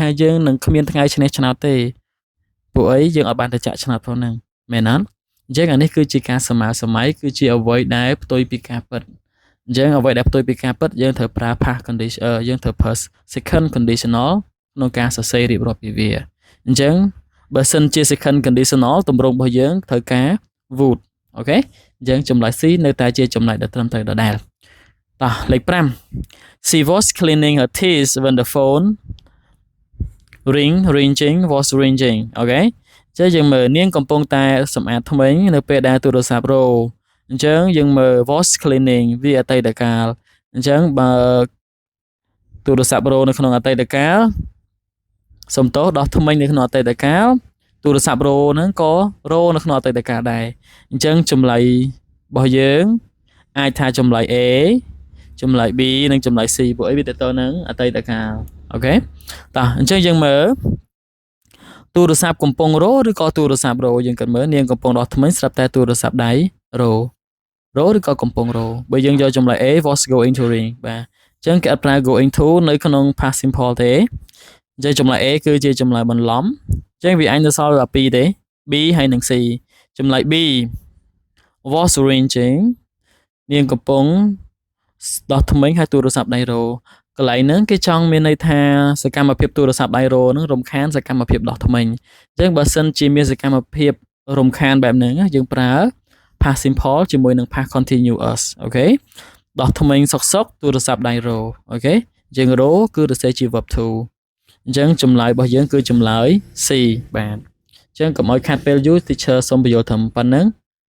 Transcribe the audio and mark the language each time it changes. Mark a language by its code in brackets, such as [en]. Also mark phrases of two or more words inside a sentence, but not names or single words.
[km] យើងនឹងគ្មានថ្ងៃឈ្នះឆ្នោតទេពួកអីយើងអត់បានទៅចាក់ឆ្នោតផងហ្នឹងមែនអត់អញ្ចឹងអានេះគឺជាការស្រមើសម័យគឺជាអ្វីដែលផ្ទុយពីការពិតអញ្ចឹងអ្វីដែលផ្ទុយពីការពិតយើងត្រូវប្រើ [en] past condition [km] យើងត្រូវប្រើ [en] second conditional [km] ក្នុងការសរសេររៀបរាប់ពីវាអញ្ចឹងបើសិនជា [en] second conditional [km] ទម្រង់របស់យើងត្រូវការ would អូខេអញ្ចឹងចម្លើយ C នៅតែជាចម្លើយដ៏ត្រឹមត្រូវដដែលតោះលេខ5 [en] She was cleaning her teeth when the phone was ringing [km] អូខេចឹងយើងមើលនាងកំពុងតែសម្អាតធ្មេញនៅពេលដែលទូរស័ព្ទរោអញ្ចឹងយើងមើល [en] was cleaning [km] វាអតីតកាលអញ្ចឹងបើទូរស័ព្ទរោនៅក្នុងអតីតកាលសំទោសដោះធ្មេញនៅក្នុងអតីតកាលទូរស័ព្ទរោហ្នឹងក៏ រោនៅក្នុងអតីតកាលដែរអញ្ចឹងចម្លើយរបស់យើងអាចថាចម្លើយ A ចម្លើយ B និងចម្លើយ C ពួកអីវាទៅនឹងអតីតកាលអូខេតោះអញ្ចឹងយើងមើលទូរស័ព្ទកំពុងរោឬក៏ទូរស័ព្ទរោ យើងគិតមើលនាងកំពុងដោះធ្មេញស្រាប់តែទូរស័ព្ទដៃរោឬក៏កំពុងរោបើយើងយកចម្លើយ A [en] was going to ring [km] បាទអញ្ចឹងគេអត់ប្រើ [en] going to [km] នៅក្នុង [en] past simple [km] ទេអញ្ចឹងចម្លើយ A គឺជាចម្លើយបន្លំអញ្ចឹងវាអញទៅសល់តែ2ទេ B ហើយនិង C ចម្លើយ B [en] was ringing [km] នាងកំពុងដោះធ្មេញហើយទូរស័ព្ទដៃរោកន្លែងហ្នឹងគេចង់មានន័យថាសកម្មភាពទូរស័ព្ទដៃរោហ្នឹងរំខានសកម្មភាពដោះធ្មេញអញ្ចឹងបើសិនជាមានសកម្មភាពរំខានបែបហ្នឹងយើងប្រើ [en] past simple [km] ជាមួយនឹង [en] past continuous [km] អូខេដោះធ្មេញសុកទូរស័ព្ទដៃរោអូខេយើងរោគឺទៅសេជា [en] verb to [km] អញ្ចឹងចម្លើយរបស់យើងគឺចម្លើយ C បាទអញ្ចឹងកុំឲ្យខាត់ពេលយូរ teacher សូមបញ្យល់ត្រឹមប៉ុណ្្នឹង